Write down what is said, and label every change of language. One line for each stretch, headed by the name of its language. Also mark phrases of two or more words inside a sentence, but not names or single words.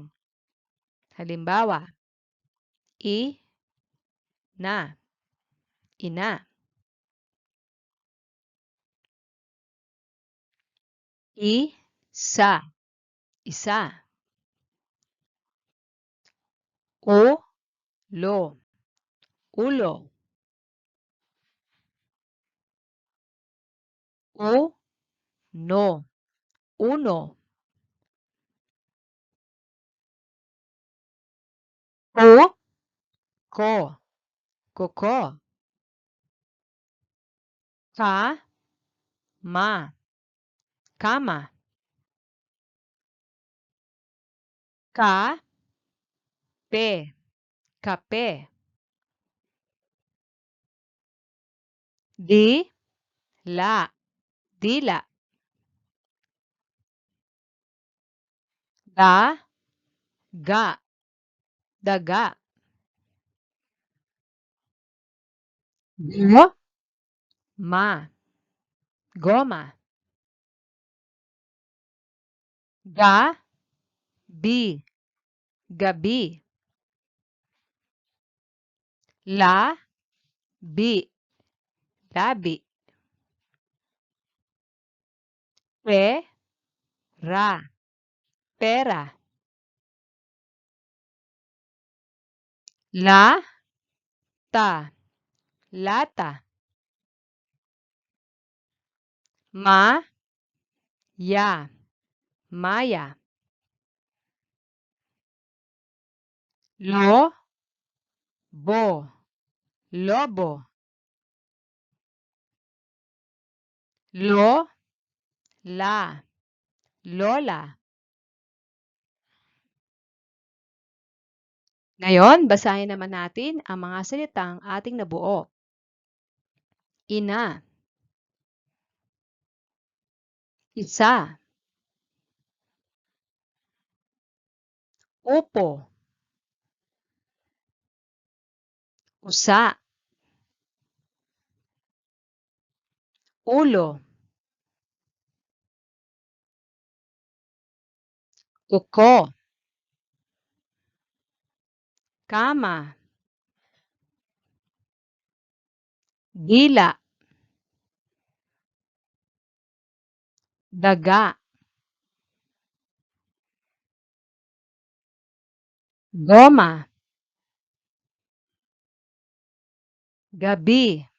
Filipino: Halimbawa, i, na, ina, sa, isa, o, lo, ulo, o, no, uno, o, ko, koko, ka, ma, kama, ka, pe, kape, di, la, dila, da, ga, daga, go, ma, goma, ga, bi, gabi, la, bi, labi, pe, ra, pera, la, ta, lata, ma, ya, maya, lo, bo, lobo, lo, la, lola. Ngayon, basahin naman natin ang mga salitang ating nabuo. Ina, isa, upo, usa, ulo, uko, kama, dila, daga, goma, gabi,